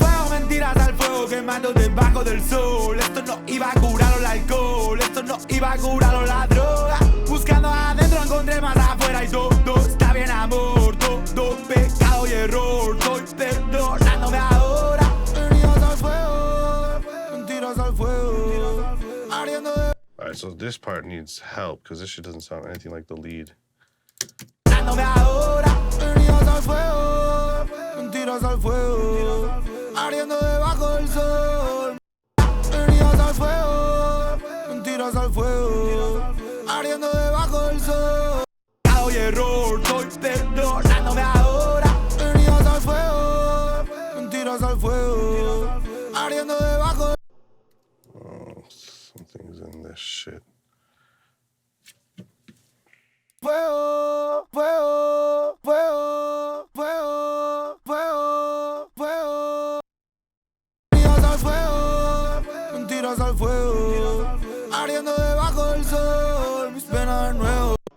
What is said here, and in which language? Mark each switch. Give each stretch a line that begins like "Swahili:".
Spanish: Mentiras al fuego, quemando debajo del sol. Esto no iba a curarlo el alcohol, esto no iba a curarlo la droga. Buscando adentro encontré más afuera y todo está bien amor, todo pecado y error. Estoy perdonándome ahora. Heridas al fuego, mentiras al fuego, ardiendo de...
English: All right, so this part needs help because this shit doesn't sound anything like the lead.
Spanish: Ahora, heridas al fuego, mentiras al fuego, ardiendo debajo del sol. Heridas al fuego, mentiras al fuego, ardiendo debajo del sol. Pecado y error, estoy perdonándome ahora. Heridas al fuego, mentiras al fuego, ardiendo debajo del sol.
English: Oh, something's in this shit.
Spanish: Fuego, fuego, fuego, fuego, fuego, fuego. Mentiras al fuego, mentiras al fuego, ardiendo debajo del sol, mis penas nuevos.